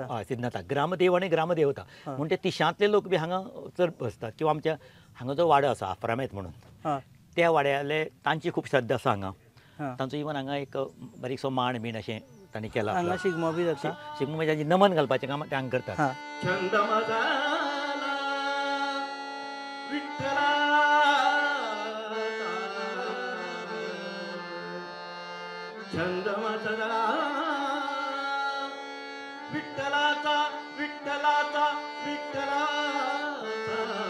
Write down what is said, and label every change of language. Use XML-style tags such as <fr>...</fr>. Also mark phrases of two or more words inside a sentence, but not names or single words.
<kok>हय सिद्धनाथ ग्रामदेव आनी ग्रामदेवता म्हणून ते तिशांतले लोक बी हांगा चड बसतात किंवा आमच्या हांगा जो वाडो आसा आफ्रामेत म्हणून त्या वाड्याले तांची खूब श्रद्धा आसा हांगा. तांचो इवन हांगा एक बारीकसो मांड बीन अशें तांणी केला. हांगा शिगमो बी जाता. शिगमो म्हणजे नमन घालपाचें काम ते हांगा करतात.</kok> <mr>छंद माझा विठ्ठला छंद माझा विठ्ठलाचा विठ्ठलाचा विठ्ठलाचा</mr>